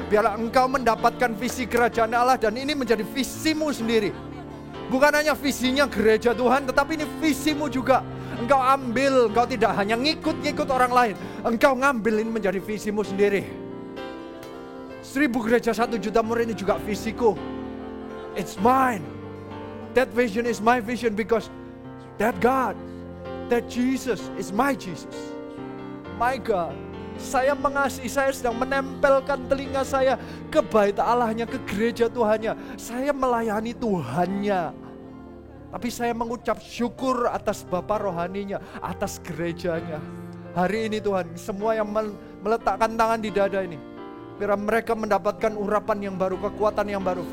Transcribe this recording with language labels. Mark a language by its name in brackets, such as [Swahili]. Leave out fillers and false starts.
[Indonesian] Biarlah engkau mendapatkan visi kerajaan Allah, dan ini menjadi visimu sendiri. Bukan hanya visinya gereja Tuhan, tetapi ini visimu juga. Engkau ambil, engkau tidak hanya ngikut-ngikut orang lain. Engkau ngambil ini menjadi visimu sendiri. 1000 gereja 1 juta murid ini juga visiku. [English] It's mine. That vision is my vision because that God, that Jesus is my Jesus. My God. [Indonesian] Saya mengasihi, saya sedang menempelkan telinga saya ke bait Allahnya, ke gereja Tuhannya. Saya melayani Tuhannya. Tapi saya mengucap syukur atas Bapa rohaninya, atas gerejanya. Hari ini Tuhan, semua yang meletakkan tangan di dada ini, biar mereka mendapatkan urapan yang baru, kekuatan yang baru.